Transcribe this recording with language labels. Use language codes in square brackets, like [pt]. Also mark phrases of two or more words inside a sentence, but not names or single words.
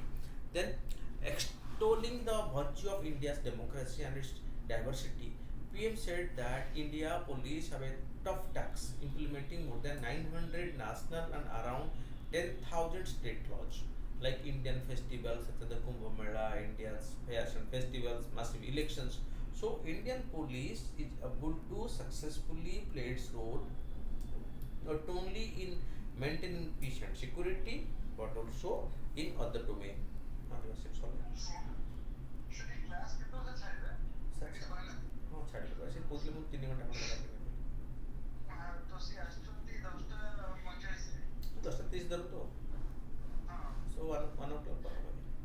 [en] Then extolling the virtue of India's democracy and its diversity, PM said that India police have a tough task implementing more than 900 national and around 10,000 state laws like Indian festivals such as the Kumbh Mela, India's fairs and festivals, massive elections. So Indian police is able to successfully play its role not only in maintaining peace and security but also in other domains. [or] ହଁ ଛାଡ଼ିଦେବା ସେ କହୁଥିଲେ ମୁଁ 3 ଘଣ୍ଟା ଖଣ୍ଡେ ଲାଗିବ 10:30 ଧରୁ ତ ସୋ 1 o'clock ପାଖାପାଖି